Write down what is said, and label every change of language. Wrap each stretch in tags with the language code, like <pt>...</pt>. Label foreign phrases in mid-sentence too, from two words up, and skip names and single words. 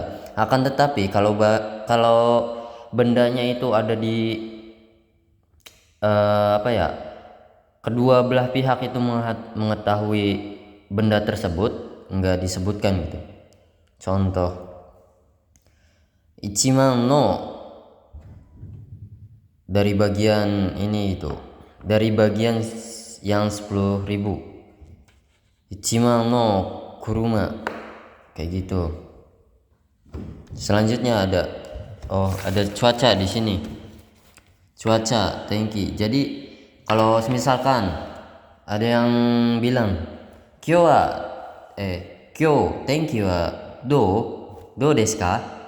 <id>Akan tetapi kalau bendanya itu ada di kedua belah pihak itu mengetahui benda tersebut, enggak disebutkan gitu. Contoh,</id> <ja>一万の</ja> <id>dari bagian ini itu, dari bagian yang 10.000.</id> <ja>一万の車,</ja> <id>kayak gitu. Selanjutnya ada cuaca di sini. Cuaca, tenki. Jadi kalau misalkan ada yang bilang</id> <ja>今日天気はどうですか?</ja>